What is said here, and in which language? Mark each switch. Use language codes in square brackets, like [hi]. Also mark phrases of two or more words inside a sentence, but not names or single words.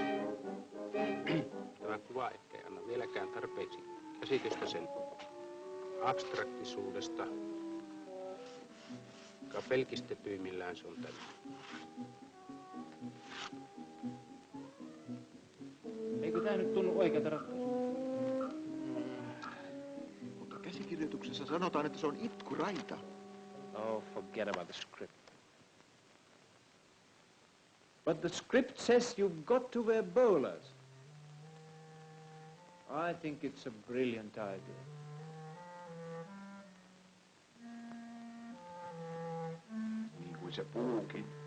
[fi] Tämä kuva ehkä ei anna vieläkään tarpeeksi käsitystä sen abstraktisuudesta, joka pelkistetyimmillään se on tämä. Eikö tämä nyt tunnu oikealta ratkaisulta? Mutta käsikirjoituksessa sanotaan, että se on itkuraita. [en] Oh, forget about the script. But the script says you've got to wear bowlers. I think it's a brilliant idea. [fi] Niin kuin se puukin.